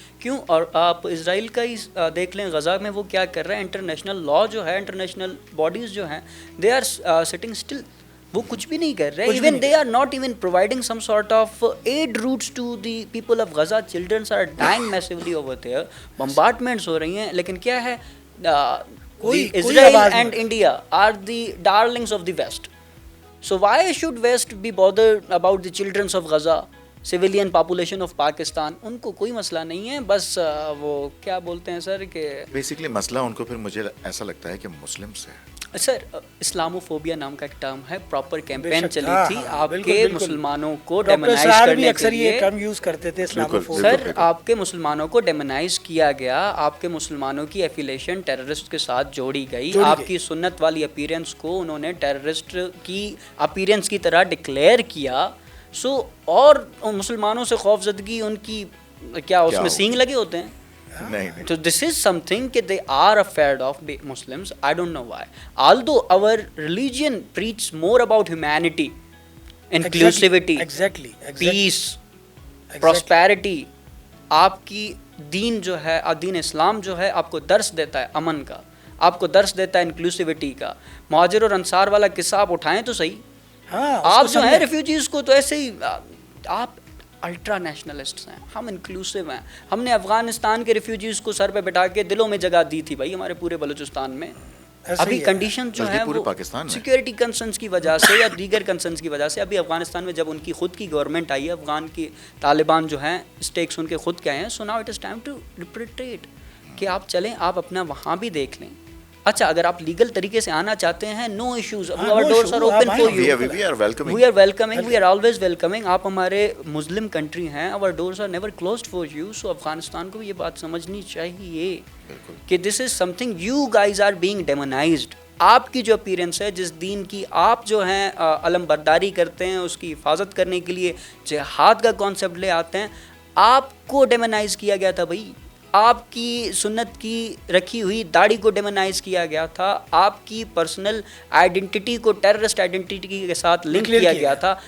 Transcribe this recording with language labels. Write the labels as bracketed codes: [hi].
[ur] کیوں؟ اور آپ اسرائیل کا ہی دیکھ لیں, غزہ میں وہ کیا کر رہے ہیں, انٹرنیشنل لا جو ہے, انٹرنیشنل باڈیز جو ہیں, [en] they are sitting still, [ur] وہ کچھ بھی نہیں کر رہے. [en] Even they are not even providing some sort of aid routes to the people of Gaza. Childrens are dying massively over there, [ur] bombardments ہو رہی ہیں, لیکن کیا ہے, [en] Israel and India are the darlings of the West. So why should West be bothered about the children of Gaza, civilian population of Pakistan? [ur] ان کو کوئی مسئلہ نہیں ہے, بس وہ کیا بولتے ہیں سر کہ بیسکلی مسئلہ ان کو پھر مجھے ایسا لگتا ہے کہ مسلم سے ہے. سر اسلاموفوبیا نام کا ایک ٹرم ہے, پراپر کیمپین چلی تھی آپ کے مسلمانوں کو ڈیمونائز کرنے کے لیے. کم یوز کرتے تھے سر آپ کے مسلمانوں کو ڈیمونائز کیا گیا, آپ کے مسلمانوں کی ایفیلیشن ٹیررسٹ کے ساتھ جوڑی گئی, آپ کی سنت والی اپیرنس کو انہوں نے ٹیررسٹ کی اپیرنس کی طرح ڈکلیئر کیا. سو اور مسلمانوں سے خوف زدگی ان کی کیا اس میں سینگ لگے ہوتے ہیں. [en] So this is something that they are afraid of Muslims. I don't know why. Although our religion preaches more about humanity, inclusivity, peace, prosperity. [ur] آپ کی دین جو ہے, دین اسلام جو ہے آپ کو درس دیتا ہے امن کا, آپ کو درس دیتا ہے انکلوسیوٹی کا. مہاجر اور انصار والا قصہ آپ اٹھائیں تو صحیح, آپ جو ہیں ریفیوجیز کو تو ایسے ہی, آپ الٹرا نیشنلسٹس ہیں, ہم انکلوسیو ہیں. ہم نے افغانستان کے ریفیوجیز کو سر پہ بٹھا کے دلوں میں جگہ دی تھی بھائی ہمارے پورے بلوچستان میں. ابھی کنڈیشن جو ہے وہ سیکیورٹی کنسرنس کی وجہ سے یا دیگر کنسرنس کی وجہ سے, ابھی افغانستان میں جب ان کی خود کی گورنمنٹ آئی ہے, افغان کی طالبان جو ہیں اسٹیکس ان کے خود کے آئے ہیں, [en] so now it is time to repatriate [ur] کہ آپ چلیں, آپ اپنا وہاں بھی دیکھ لیں. اچھا اگر آپ لیگل طریقے سے آنا چاہتے ہیں, [en] No issues, our doors are open for you. We are welcoming, we are always welcoming. [ur] آپ ہمارے مسلم کنٹری ہیں, [en] our doors are never closed for you. So [ur] Afghanistan کو یہ بات سمجھنی چاہیے کہ [en] this is something you guys are being demonized. [ur] آپ کی جو اپیرنس ہے, جس دین کی آپ جو ہیں علم برداری کرتے ہیں, اس کی حفاظت کرنے کے لیے جہاد کا کانسیپٹ لے آتے ہیں, آپ کو ڈیمونائز کیا گیا تھا بھائی. آپ کی سنت کی رکھی ہوئی داڑھی کو ڈیمونائز کیا گیا تھا, آپ کی پرسنل آئیڈینٹی کو ٹیررسٹ آئیڈینٹی کے ساتھ لنک کیا گیا تھا.